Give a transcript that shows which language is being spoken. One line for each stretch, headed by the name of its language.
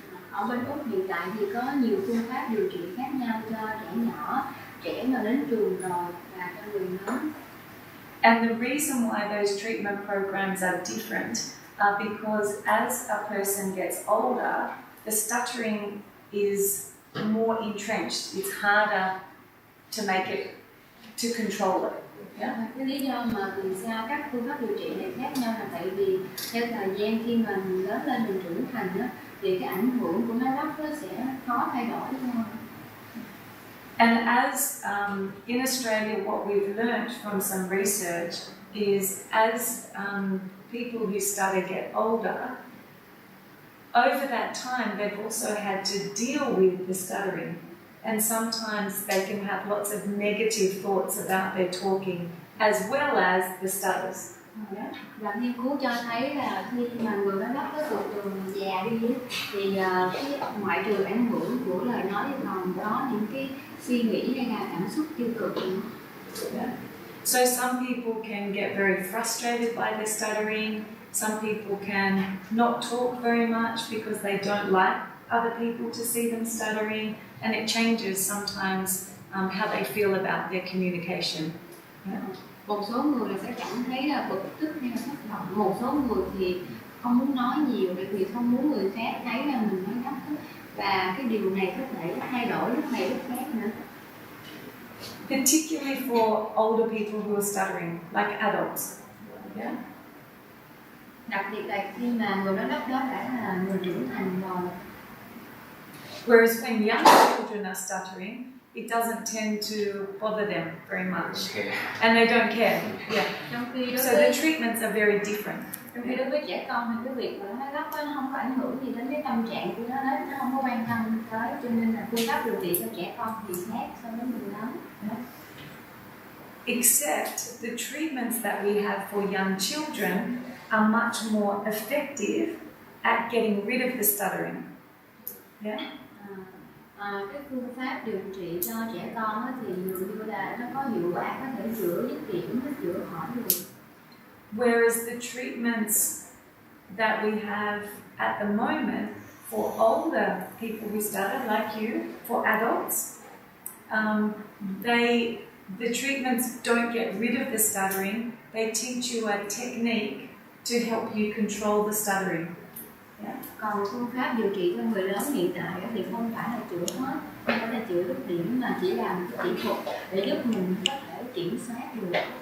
Vietnamese: Ở bên Úc hiện tại thì có nhiều phương pháp điều trị khác nhau cho trẻ nhỏ, trẻ mà đến trường rồi và cho người lớn.
English: And the reason why those treatment programs are different are because as a person gets older, the stuttering is more entrenched. It's harder to make it, to control it. Yeah?
Vietnamese: Cái lý do mà vì sao các phương pháp điều trị này khác nhau là tại vì theo thời gian khi mà mình lớn lên, mình trưởng thành đó, thì cái ảnh hưởng của máy lắp nó sẽ khó thay đổi hơn.
English: And as in Australia, what we've learned from some research is as people who stutter get older, over that time they've also had to deal with the stuttering. And sometimes they can have lots of negative thoughts about their talking as well as the stutters. Yeah.
Vietnamese: Và nghiên cứu cho thấy là khi mà người nói lắp có tuổi trường già đi thì cái ngoại trừ ảnh hưởng của lời nói thì còn có những cái suy nghĩ hay là cảm xúc tiêu cực.
English: Yeah. So some people can get very frustrated by their stuttering. Some people can not talk very much because they don't like other people to see them stuttering, and it changes sometimes how they feel about their communication. Yeah.
Vietnamese: Một số người sẽ cảm thấy là bực tức hay là thất vọng. Một số người thì không muốn nói nhiều bởi vì không muốn người khác thấy là mình nói gấp. Và cái điều này có thể thay đổi lúc này lúc khác nữa.
English: Particularly for older people who are stuttering, like adults. Yeah.
Vietnamese: Đặc biệt là khi mà người nói lắp đó đã là người trưởng thành rồi.
English: Whereas when young children are stuttering, it doesn't tend to bother them very much, and they don't care. Yeah. So the treatments are very different.
Vietnamese: Trong khi đối với trẻ con thì cái việc mà nó lắp nó không có ảnh hưởng gì đến cái tâm trạng của nó không có quan tâm tới, cho nên là phương pháp điều trị cho trẻ con thì khác so với người lớn.
English: Except the treatments that we have for young children are much more effective at getting rid of the stuttering. Yeah.
Vietnamese: Cái phương pháp điều trị cho trẻ con thì dường như là nó có hiệu quả, có thể chữa dứt điểm, nó chữa khỏi được.
English: Whereas the treatments that we have at the moment for older people who stutter, like you, for adults, the treatments don't get rid of the stuttering. They teach you a technique to help you control the stuttering. Yeah.
Vietnamese: Còn phương pháp điều trị cho người lớn hiện tại thì không phải là chữa hết, không phải là chữa dứt điểm mà chỉ làm cái kỹ thuật để giúp mình có thể kiểm soát được.